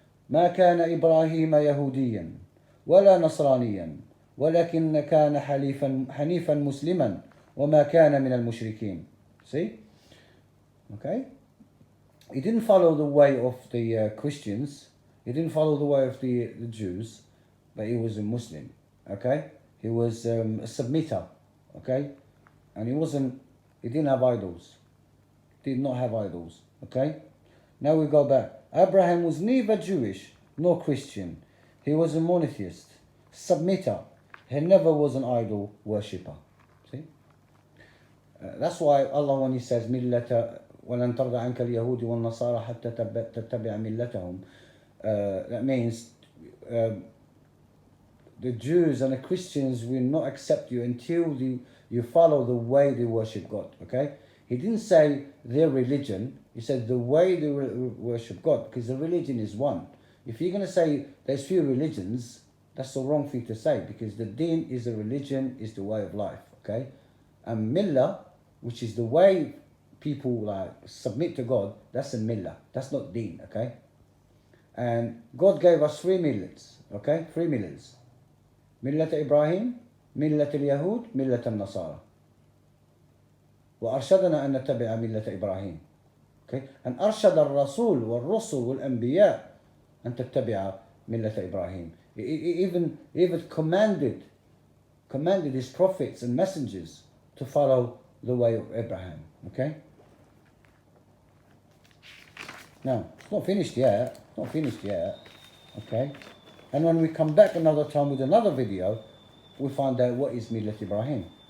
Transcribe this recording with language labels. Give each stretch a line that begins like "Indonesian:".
Arabic: ما كان إبراهيم يهوديا ولا نصرانيا ولكن كان حنيفا مسلما وما كان من المشركين.
English: See? Okay? He didn't follow the way of the Christians. He didn't follow the way of the Jews, but he was a Muslim. Okay? He was a submitter. Okay? And he didn't have idols. Did not have idols. Okay? Now we go back. Abraham was neither Jewish nor Christian. He was a monotheist, submitter. He never was an idol worshipper. See? That's why Allah, when He says,
Arabic: مِلَّةَ وَلَنْ تَرْضَ عَنْكَ الْيَهُودِ وَالنَّصَارَى حَتَّى تَتَّبِعَ مِلَّتَهُمْ.
English: That means the Jews and the Christians will not accept you until you follow the way they worship God. Okay? He didn't say their religion. He said the way they worship God, because the religion is one. If you're going to say there's few religions, that's the wrong thing to say, because the deen is a religion, is the way of life. Okay? And millah, which is the way people like submit to God, that's a millah. That's not deen. Okay? And God gave us 3 millets. Okay? 3 millets.
Arabic: ملة إبراهيم ملة اليهود ملة النصارى وأرشدنا أن نتبع ملة إبراهيم.
English: Okay?
Arabic: أن أرشد الرسول والرسل والأنبياء أن تتبع ملة إبراهيم.
English: He even commanded his prophets and messengers to follow the way of Abraham. Okay? Now, it's not finished yet. Okay? And when we come back another time with another video, we find out what is Millat Ibrahim.